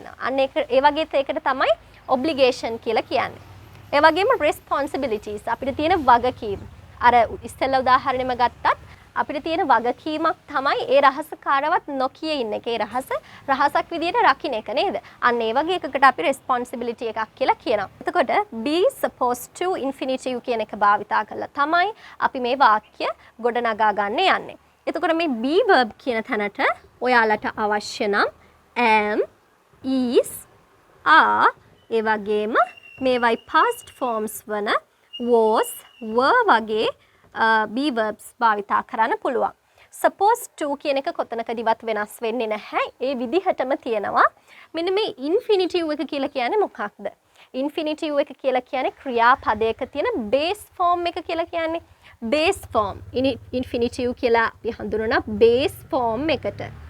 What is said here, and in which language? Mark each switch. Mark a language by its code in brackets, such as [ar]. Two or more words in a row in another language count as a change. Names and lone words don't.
[si] අන්න ඒක ඒ වගේ ඒකට තමයි obligation කියලා කියන්නේ. ඒ වගේම responsibilities අපිට තියෙන වගකීම්. අර ඉස්සෙල්ලා උදාහරණෙම ගත්තත් අපිට තියෙන වගකීමක් තමයි ඒ රහස කාටවත් නොකිය ඉන්න එක. ඒ රහසක් විදියට රකින්න එක නේද? අන්න ඒ වගේ එකකට අපි responsibility එකක් කියලා කියනවා. එතකොට [en] be supposed to infinitive [si] කියන එක භාවිතා කරලා තමයි අපි මේ වාක්‍ය ගොඩනගා ගන්න යන්නේ. එතකොට මේ [en] be verb [si] කියන තැනට ඔයාලට අවශ්‍ය නම් [en] am, is, are [si] ඒ වගේම මේවයි [en] past forms [si] වන [en] was, were [si] වගේ [en] be verbs [si] භාවිතා කරන්න පුළුවන්. [en] Supposed to [si] කියන එක කොතනකදීවත් වෙනස් වෙන්නේ නැහැ. ඒ විදිහටම තියෙනවා. මෙන්න මේ infinitive එක කියලා කියන්නේ මොකක්ද? infinitive එක කියලා කියන්නේ ක්‍රියාපදයක තියෙන [en] base form [si] එක කියලා කියන්නේ. [en] base form. [si] infinitive කියලා අපි හඳුනන [en] base form [si] එකට.